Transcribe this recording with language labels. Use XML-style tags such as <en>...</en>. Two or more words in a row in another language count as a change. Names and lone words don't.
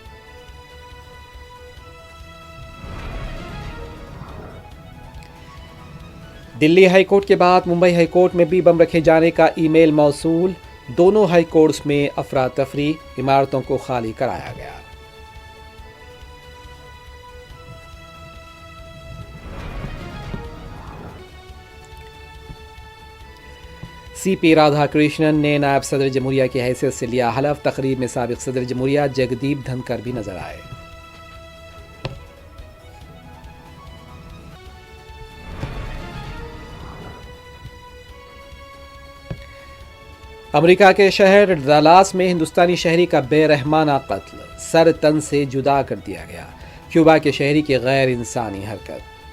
<ur>دلی ہائی کورٹ کے بعد ممبئی ہائی کورٹ میں بھی بم رکھے جانے کا ای میل موصول، دونوں ہائی کورٹس میں افراتفری، عمارتوں کو خالی کرایا گیا۔ سی پی رادھا کرشنن نے نائب صدر جمہوریہ کی حیثیت سے لیا حلف، تقریب میں سابق صدر جمہوریہ جگدیپ دھنکر بھی نظر آئے۔ امریکہ کے شہر ڈالاس میں ہندوستانی شہری کا بے رحمانہ قتل، سر تن سے جدا کر دیا گیا، کیوبا کے شہری کی غیر انسانی حرکت۔</ur>